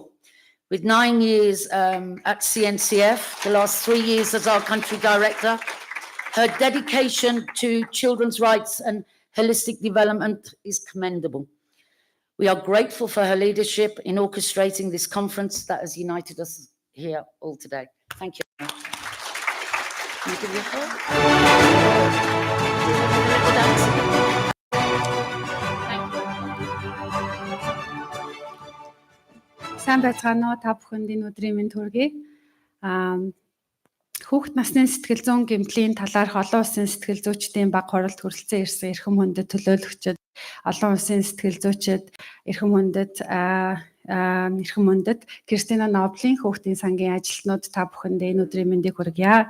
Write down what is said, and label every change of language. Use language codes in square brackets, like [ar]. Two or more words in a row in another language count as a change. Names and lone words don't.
[en] With 9 years at CNCF, the last 3 years as our country director, her dedication to children's rights and holistic development is commendable. We are grateful for her leadership in orchestrating this conference that has united us here all today. Thank you. Can you give your hand? [mn] Сайн байцгаана уу та бүхэнд энэ өдрийн мэнд хүргэе. Хүүхэд насны сэтгэл зүйн гэмтлийн талаарх олон улсын сэтгэл зүйчдийн баг хуралд хүрэлцэн ирсэн эрхэм хүндэт төлөөлөгчид, олон улсын сэтгэл зүйчид, эрхэм хүндэт Кристина Ноблийн хүүхдийн сангийн ажилтнууд та бүхэнд энэ өдрийн мэндийг хүргье.